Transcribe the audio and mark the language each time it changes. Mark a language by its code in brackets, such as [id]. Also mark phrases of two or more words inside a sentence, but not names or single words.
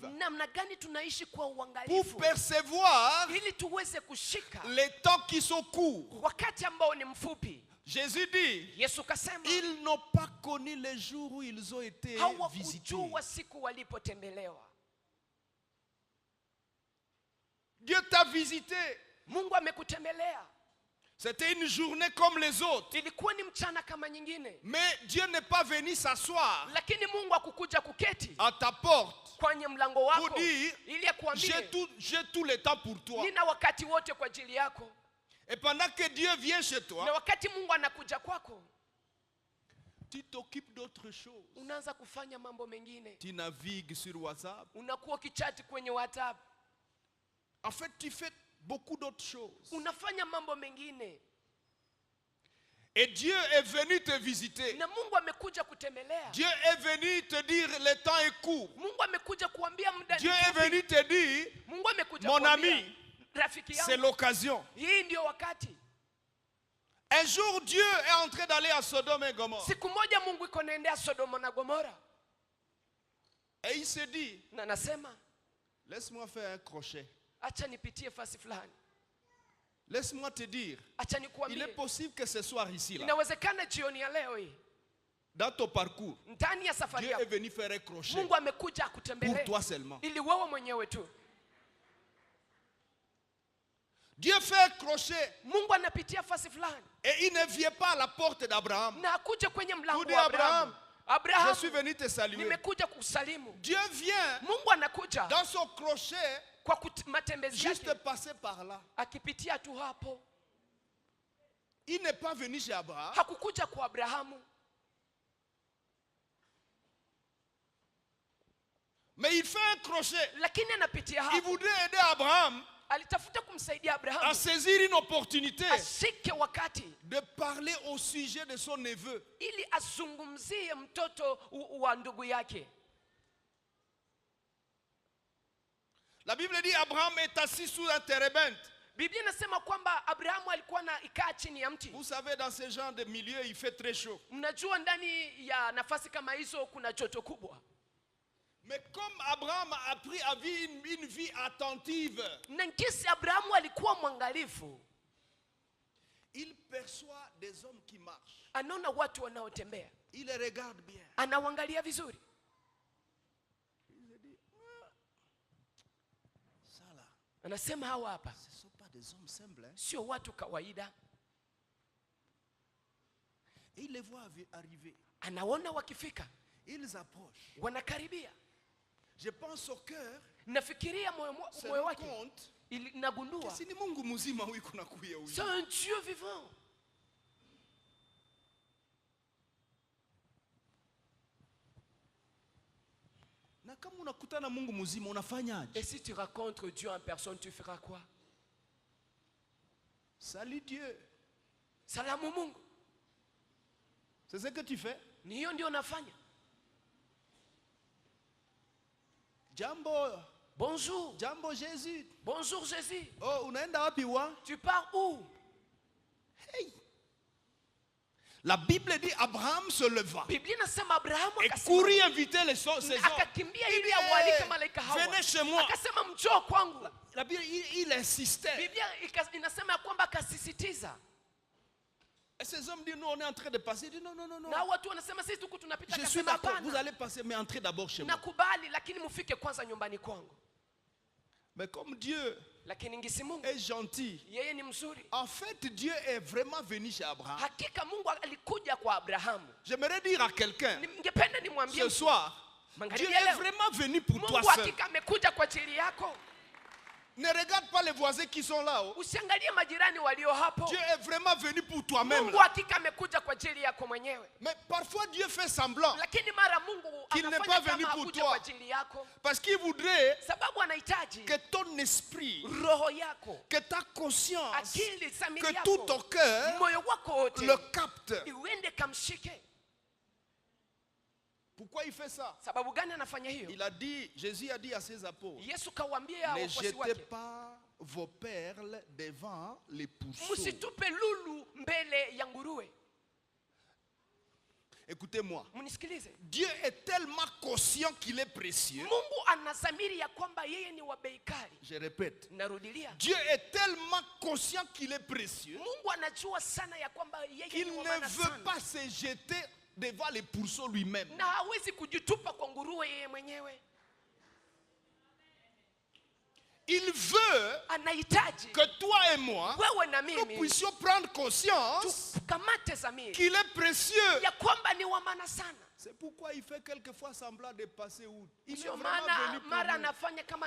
[sw] Namna gani tunaishi kwa uangalifu. [fr] Pour percevoir [sw] ili tuweze kushika [fr] les temps qui sont courts. [sw] Wakati ambao ni mfupi. [fr] Jésus dit, [sw] Yesu kasema, [fr] ils n'ont pas connu les jours où ils ont été visités. [sw] Hawakujua siku walipotembelewa. [fr] Dieu t'a visité. [sw] Mungu amekutembelea. [fr] C'était une journée comme les autres. [sw] Ilikuwa ni mchana kama nyingine. [fr] Mais Dieu n'est pas venu s'asseoir [sw] Lakini Mungu hakukuja kuketi [fr] à ta porte [sw] kwenye mlango wako [fr] pour dire, [sw] ili akuambie, [fr] j'ai tout le temps pour toi. [sw] Nina wakati wote kwa ajili yako. [fr] Et pendant que Dieu vient chez toi, [sw] na wakati Mungu anakuja kwako, [fr] tu t'occupes d'autres choses. [sw] Unaanza kufanya mambo mengine. [fr] Tu navigues sur WhatsApp. [sw] Unakuwa ukichati kwenye WhatsApp. [fr] En fait, tu fais beaucoup d'autres choses. [sw] Unafanya mambo mengine. [fr] Et Dieu est venu te visiter. [sw] Na Mungu amekuja kutembelea. [fr] Dieu est venu te dire le temps est court. [sw] Mungu amekuja kuambia muda ni [fr] Dieu est venu te dire, [sw] Mungu amekuja [fr] mon ami, c'est l'occasion. [sw] Hii ndio wakati. [fr] Un jour, Dieu est en train d'aller à Sodome et Gomorrhe. [sw] Siku moja Mungu iko naendea Sodoma na Gomora. [fr] Et il se dit, [sw] na nasema, [fr] laisse-moi faire un crochet. [sw] Acha nipitie fasi fulani. [fr] Laisse-moi te dire, [sw] acha nikuambie, [fr] il est possible que ce soir ici là. [sw] Inawezekana jioni ya leo hii. [fr] Dans ton parcours, [sw] ndani ya safari [fr] Dieu [sw] yako, [fr] est venu faire un crochet. [sw] Mungu amekuja akutembelee. [fr] Pour toi seulement. [sw] Ili wewe mwenyewe tu. [fr] Dieu fait un crochet. [sw] Mungu anapitia fasi fulani. [fr] Et il ne vient pas à la porte d'Abraham. [sw] Na akuje kwenye mlango wa Abraham. [fr] Je suis venu te saluer. [sw] Nimekuja kusalimu. [fr] Dieu vient. [sw] Mungu anakuja. [fr] Dans son crochet. [sw] Kwa matembezi yake. [fr] Juste passer par là. [sw] Akipitia tu hapo. [fr] Il n'est pas venu chez Abraham. [sw] Hakukuja kwa Abrahamu. [fr] Mais il fait un crochet. [sw] Lakini anapitia hapo. [fr] Il voudrait aider Abraham. [sw] Alitafuta kumsaidia Abraham. [fr] À saisir une opportunité. [sw] Ashike wakati. [fr] De parler au sujet de son neveu. [sw] Ili azungumzie mtoto wa ndugu yake. [fr] La Bible dit Abraham est assis sous un térébinthe. [sw] Biblia inasema kwamba Abrahamu alikuwa ikaa chini ya mti. [fr] Vous savez, dans ce genre de milieu, il fait très chaud. [sw] Mnajua ndani ya nafasi kama hizo kuna joto kubwa. [fr] Mais comme Abraham a appris à vivre une vie attentive, [sw] Nankisi Abrahamu alikuwa mwangalifu. [fr] Il perçoit des hommes qui marchent. [sw] Anaona watu wanaotembea. [fr] Il les regarde bien. [sw] Anawaangalia vizuri. [fr] Il se dit, ça là. [sw] Anasema hawa hapa. [fr] Ce sont pas des hommes simples. Hein? [sw] Sio watu kawaida. [fr] Et il les voit arriver. [sw] Anaona wakifika. [fr] Ils approchent. [sw] Wanakaribia. [fr] Je pense au cœur. [sw] Nafikiria moyo wake. Nagundua. Si ni Mungu mzima huyu kuna kuya huyu. [fr] C'est un Dieu vivant. [sw] Na kama unakutana Mungu mzima unafanyaje? [fr] Et si tu rencontres Dieu en personne, tu feras quoi? Salut Dieu. [sw] Salamu Mungu. [fr] C'est ce que tu fais? [sw] Ni hiyo ndio unafanya. Jambo. [fr] Bonjour. [sw] Jambo Jésus. [fr] Bonjour Jésus. [sw] Oh, unaenda wapi wa? [fr] Tu pars où? Hey. La Bible dit Abraham se leva. [sw] Biblia inasema Abrahamu [fr] et courit inviter ses hommes. [sw] Akakimbia ili awalike malaika hawa. [fr] Venez chez moi. [sw] Akasema njoo kwangu. [fr] La Bible il insistait. [sw] Biblia inasema kwamba akasisitiza. [fr] Et ces hommes disent, nous on est en train de passer. Il dit, non. [sw] Na watu wanasema sisi tuko tunapita. [fr] Je suis d'accord, vous allez passer, mais entrez d'abord chez moi. [sw] Nakubali, lakini mufike kwanza nyumbani kwangu. [fr] Mais comme Dieu [sw] lakini ngisi Mungu [fr] est gentil, [sw] yeye ni mzuri. [fr] En fait, Dieu est vraiment venu chez Abraham. [sw] Hakika Mungu alikuja kwa Abrahamu. [fr] J'aimerais dire à quelqu'un [sw] ningependa nimwambie [fr] ce soir, Dieu est vraiment venu pour toi seul. [sw] Mungu hakika amekuja kwa ajili yako. [fr] Ne regarde pas les voisins qui sont là. [sw] Usiangalie majirani walio hapo. [fr] Dieu est vraiment venu pour toi-même. [sw] Mungu hakika amekuja kwa ajili yako mwenyewe. [fr] Mais parfois Dieu fait semblant [sw] lakini mara Mungu [fr] qu'il n'est pas venu pour toi. Parce qu'il voudrait [sw] sababu anahitaji [fr] que ton esprit, [sw] roho yako, [fr] que ta conscience, [sw] akili, [fr] que tout ton cœur [sw] moyo wako wote [fr] le capte. [sw] iwende kamshike. [fr] Pourquoi il fait ça? [sw] Sababu gani anafanya hiyo? [fr] Il a dit, Jésus a dit à ses apôtres, [sw] Yesu kawaambia [fr] ne [sw] wafuasi [fr] jetez [sw] wake, [fr] pas vos perles devant les pourceaux. [sw] msitupe lulu mbele ya nguruwe. [fr] Écoutez-moi. [sw] Mnisikilize. [fr] Dieu est tellement conscient qu'il est précieux. [sw] Mungu anazamiri ya kwamba yeye ni wa bei kali. [fr] Je répète. [sw] Narudilia. [fr] Dieu est tellement conscient qu'il est précieux. [sw] Mungu anajua sana ya kwamba yeye [fr] qu'il [sw] ni wa [fr] ne [sw] maana [fr] veut [sw] sana. [fr] pas se jeter devant les pourceaux lui-même. [sw] Na hawezi kujitupa kwa nguruwe yeye mwenyewe. [fr] Il veut que toi et moi, nous puissions prendre conscience qu'il est précieux. C'est pourquoi il fait quelquefois semblant de passer où il est vraiment venu pour nous.